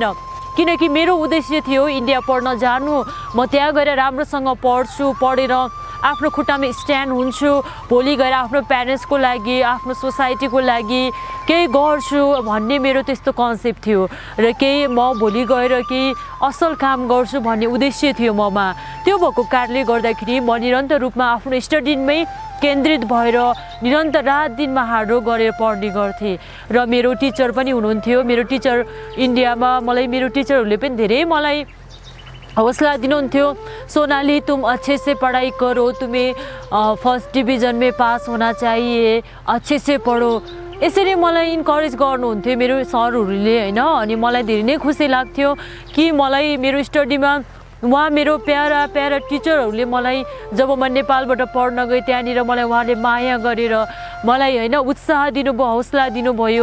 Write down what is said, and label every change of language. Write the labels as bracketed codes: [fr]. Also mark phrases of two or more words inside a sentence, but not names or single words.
[ne] किनकि मेरो उद्देश्य थियो इन्डिया पढ्न जानु, म त्यहाँ गएर राम्रोसँग पढ्छु, पढेर आफ्नो खुट्टामा स्ट्यान्ड हुन्छु, भोलि गएर आफ्नो प्यारेन्ट्सको लागि आफ्नो सोसाइटीको लागि केही गर्छु भन्ने मेरो त्यस्तो कन्सेप्ट थियो र केही म भोलि गएर केही असल काम गर्छु भन्ने उद्देश्य थियो ममा। त्यो भएको कारणले गर्दाखेरि म निरन्तर रूपमा आफ्नो स्टडीमै केन्द्रित भएर निरन्तर रात दिनमा हार्डवर्क गरेर पढ्ने गर्थेँ। र मेरो टिचर पनि हुनुहुन्थ्यो, मेरो टिचर इन्डियामा मलाई मेरो टिचरहरूले पनि धेरै मलाई हौसला दिनुहुन्थ्यो। [hi] सोनाली तुम अच्छे से पढ़ाई करो, तुम्हें [en] first division [hi] में पास होना चाहिए, अच्छे से पढो, [ne] यसरी मलाई इन्करेज गर्नुहुन्थ्यो मेरो सरहरूले होइन। अनि मलाई धेरै नै खुसी लाग्थ्यो कि मलाई मेरो स्टडीमा उहाँ मेरो प्यारा प्यारा टिचरहरूले मलाई जब म नेपालबाट पढ्न गएँ त्यहाँनिर मलाई उहाँले माया गरेर मलाई होइन उत्साह दिनुभयो, हौसला दिनुभयो।